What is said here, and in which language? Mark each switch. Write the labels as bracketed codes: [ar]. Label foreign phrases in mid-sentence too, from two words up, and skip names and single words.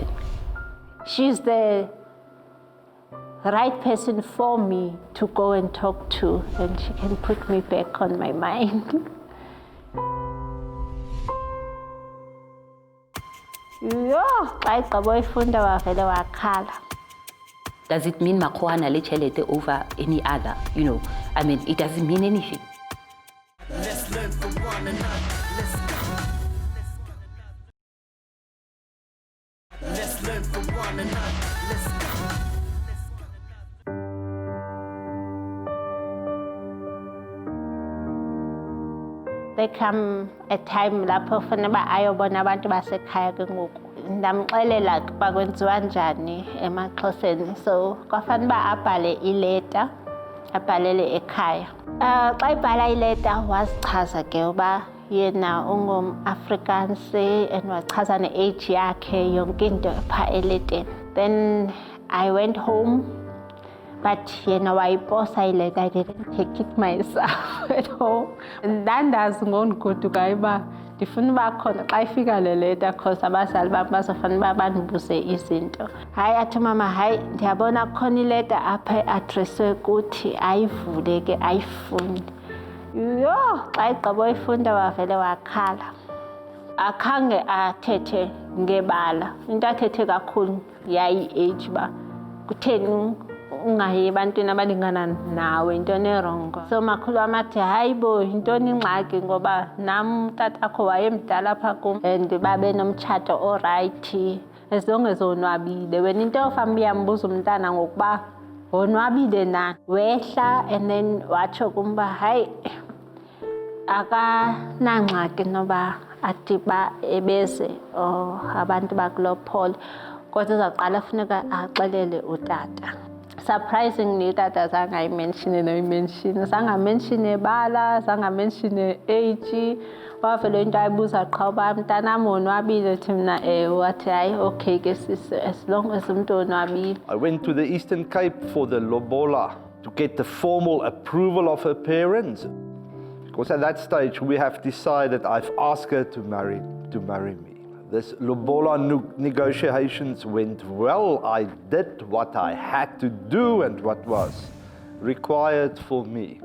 [en] She's the right person for me to go and talk to, and she can put me back on my mind. Does it mean [st] makhoana le chelete [en] over any other? It doesn't mean anything. Let's learn from one another. Let's learn from one another. There come a time [xh] lapho fanele ayobona abantu basekhaya ke ngoku. Ndamxelela ukuba kwenziwa njani emaXhoseni. So kwafanele abhale ileta, abhalele ekhaya. Xa ibhala ileta wasichaza ke uba yena ungum-Afrikaans and wachaza ne-age yakhe yonke into pha eleteni. [en] Then I went home, but [xh] wayiposa ileta, [en] I didn't take it myself at home. [xh] Ndandazi ngokugoduka uba ndifuna uba khona xa ifika le leta because abazali bam bazofana uba bandibuze izinto. Hayi athi mama, hayi ndiyabona kukhona ileta apha eadreswe kuthi ayivule ke ayifunde. Xa igqiba uyifunda wavele wakhala. Akhange athethe ngebala. Into athethe kakhulu yayi-age uba kutheni ungayi ebantwini abalingana nawe, intoni erongo. So makhulu wam athi, hayi bo, intoni ingxaki ngoba nam tatakho wayemdala apha kum and babe nomtshato orayithi [en] as long as [xh] onwabile. Wena into yofamba uyambuza umntana ngokuba wonwabile na. Wehla [en] and then [xh] watsho kum uba hayi akanangxaki noba athi ba ebeze abantu bakulophole kodwa uzawuqala funeka axelele utata. Surprisingly, utata zange ayimenshine noyimenshine. Zange amenshine ebala, zange amenshine age. Wavele into ayibuza qha uba mntanam wonwabile, thi mna wathi hayi okay ke sis, [en] as long as [xh] umntu wonwabile. [en] I went to the Eastern Cape for the lobola to get the formal approval of her parents. Because at that stage we have decided, I've asked her to marry me. This lobola negotiations went well. I did what I had to do and what was required for me.